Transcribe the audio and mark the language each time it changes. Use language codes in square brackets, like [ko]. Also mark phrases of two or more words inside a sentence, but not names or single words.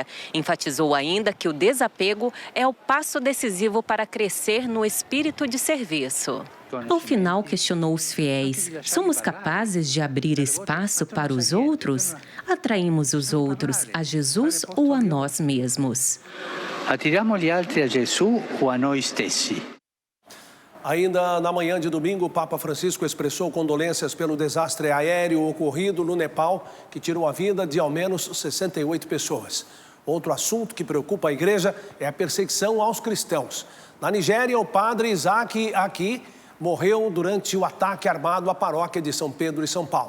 [pt] Enfatizou ainda que o desapego é o passo decisivo para crescer no espírito de serviço. Ao final, questionou os fiéis: somos capazes de abrir espaço para os outros? Atraímos os outros a Jesus ou a nós mesmos? [it] Attiriamo gli altri a Gesù o a noi stessi? [pt] Ainda na manhã de domingo, o Papa Francisco expressou condolências pelo desastre aéreo ocorrido no Nepal, que tirou a vida de ao menos 68 pessoas. Outro assunto que preocupa a Igreja é a perseguição aos cristãos. Na Nigéria, o padre Isaac Aki morreu durante o ataque armado à paróquia de São Pedro e São Paulo.